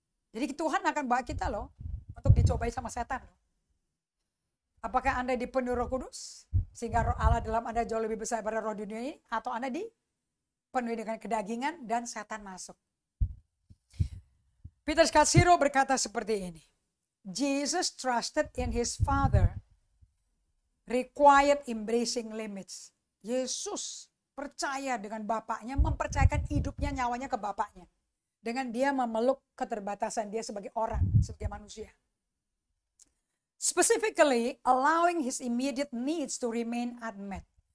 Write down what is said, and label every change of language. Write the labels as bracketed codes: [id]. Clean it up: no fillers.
[id] Jadi Tuhan akan bawa kita loh untuk dicobai sama setan. Apakah Anda dipenuhi Roh Kudus sehingga Roh Allah dalam Anda jauh lebih besar pada roh dunia ini, atau Anda dipenuhi dengan kedagingan dan setan masuk? Peter Scazzero berkata seperti ini. [en] Jesus trusted in his Father required embracing limits. [id] Yesus percaya dengan Bapaknya, mempercayakan hidupnya, nyawanya ke Bapaknya. Dengan dia memeluk keterbatasan dia sebagai orang, sebagai manusia. [en] Specifically, allowing his immediate needs to remain unmet.